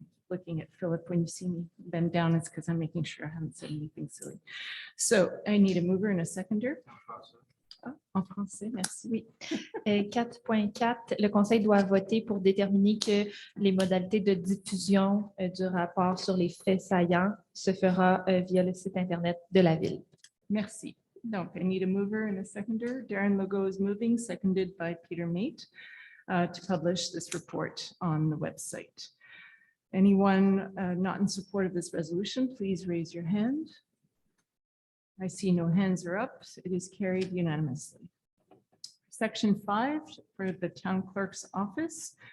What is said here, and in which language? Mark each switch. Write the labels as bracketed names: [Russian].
[English] Looking at Philip, when you see me bend down, it's because I'm making sure I haven't said anything silly. So I need a mover and a seconder. [French] En français, merci. Oui. 4.4, le Conseil doit voter pour déterminer que les modalités de diffusion du rapport sur les faits saillants se fera via le site Internet de la Ville. Merci. [English] Donc, I need a mover and a seconder. Darren Legault is moving, seconded by Peter Mate, to publish this report on the website. Anyone not in support of this resolution, please raise your hand. I see no hands are up. It is carried unanimously. Section 5 for the town clerk's office.